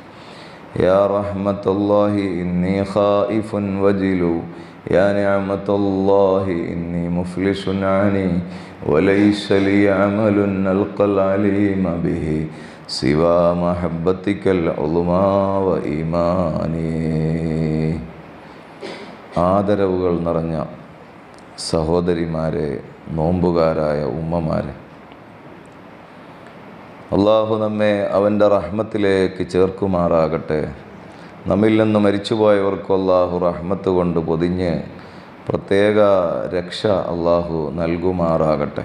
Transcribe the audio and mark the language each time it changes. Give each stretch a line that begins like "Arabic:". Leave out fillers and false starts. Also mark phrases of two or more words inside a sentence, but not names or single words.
Arabic: يا رحمة الله إني خائف وجل يا نعمة الله إني مفلس عني وليس لي عمل ألقى العليم به سوى محبتك العظمى وإيماني.
Malayalam: ആദരവുകൾ നിറഞ്ഞ സഹോദരിമാരെ, നോമ്പുകാരായ ഉമ്മമാരെ, അള്ളാഹു നമ്മെ അവൻ്റെ റഹ്മത്തിലേക്ക് ചേർക്കുമാറാകട്ടെ. നമ്മിൽ നിന്ന് മരിച്ചുപോയവർക്കും അള്ളാഹു റഹ്മത്ത് കൊണ്ട് പൊതിഞ്ഞ് പ്രത്യേക രക്ഷ അള്ളാഹു നൽകുമാറാകട്ടെ.